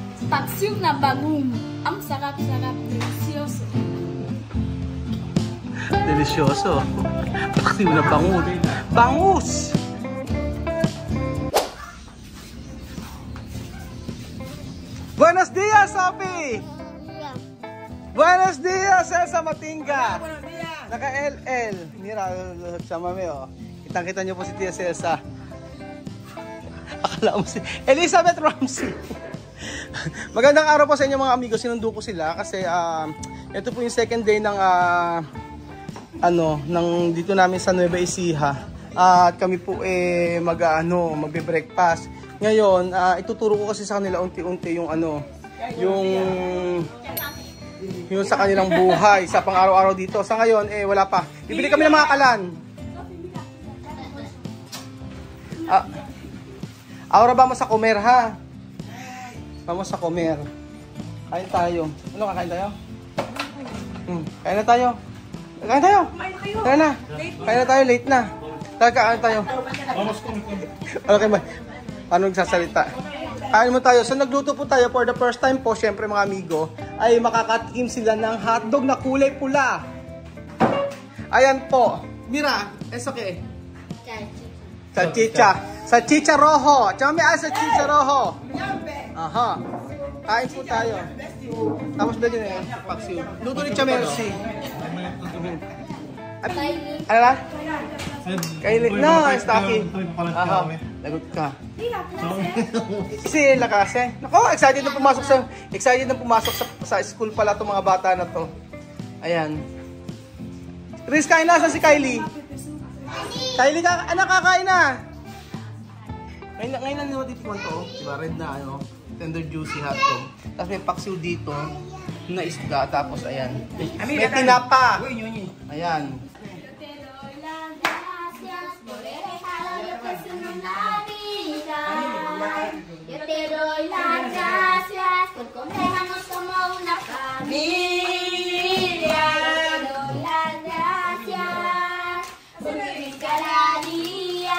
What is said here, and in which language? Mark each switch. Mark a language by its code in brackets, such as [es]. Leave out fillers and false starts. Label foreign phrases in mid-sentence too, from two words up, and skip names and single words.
[tl] paksiw na bagong. Ang sarap-sarap, delisyoso. Delisyoso. Paksiw na bangus. Bangus! [es] Buenos dias, Sophie! Buenos dias, Elsa Matinga! [tl] Naka-LL. Mira, sama mo oh. Kitang-kita niyo po si Tia Elsa. Akala mo si Elizabeth Ramsey. Magandang araw po sa inyo mga amigo. Sinundo ko sila kasi ito po yung [en] second day [tl] ng dito namin sa Nueva Ecija. At kami po magbe-breakfast. Ngayon, ituturo ko kasi sa kanila unti-unti yung yung sa kanilang buhay sa pang-araw-araw dito. Sa ngayon wala pa. Bibili kami ng mga kalan. [es] Ahora vamos sa comer, ha? Vamos sa comer. [tl] Kain tayo. Ano, kakain tayo? Kain na tayo. Kain tayo. Kain na. Kain na tayo, late na. Kain tayo. Okay ba? Paano nagsasalita? Kain mo tayo. So nagluto po tayo [en] for the first time [tl] po, syempre mga amigo, ay makakatikim sila ng hotdog na kulay pula. Ayan po. [en] Mira, it's okay. [es] Salchicha. Salchicha rojo. Chame ay salchicha rojo. [tl] Aha. Kain po tayo. Tapos ba din paksiw. Luto ni Chamercy. Ano na? Kainin. No, Staki. Aha. Lagot ka. Si Lakase. Nako, excited na pumasok sa school pala itong mga bata na to. Ayan. Riz, kain na. Saan si Kylie? Kylie, anak, kakain na. Ngayon na nilo dito to. Diba, red na [en] tender juicy hotdog. [tl] Tapos may paksiw dito na isda. Tapos ayan. May tinapa. Ayan. [es] Yo te doy las gracias por comernos como una familia. Yo te doy las gracias por vivir cada día.